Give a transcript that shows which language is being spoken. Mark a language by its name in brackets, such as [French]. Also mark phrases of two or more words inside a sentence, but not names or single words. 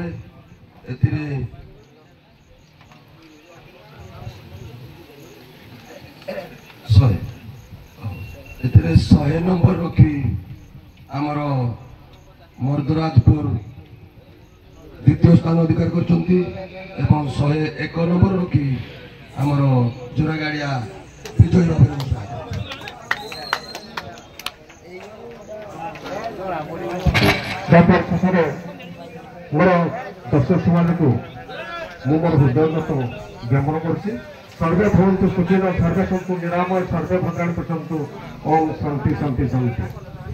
[Odia] ଏଥିରେ ଏଥିରେ 100 ନମ୍ବର ରଖି ଆମର ମର୍ଦରାଜପୁର ଦ୍ୱିତୀୟ ସ୍ଥାନ ଅଧିକାର କରିଛନ୍ତି ଏବଂ 101 ନମ୍ବର ରଖି ଆମର ଜୋରାଗାଡ଼ିଆ ବିଜୟୀ ଭାବରେ ଶେଷରେ ମୋର ଦର୍ଶକ ସମାଜକୁ ମୁଁ ମୋର ହୃଦୟଗତ ଜ୍ଞାପନ କରୁଛି। [Sanskrit] सर्वे भवन्तु सुखिनः, सर्वे सन्तु निरामय, सर्वे भद्राणि पश्यन्तु। ओम शांति शांति शांति।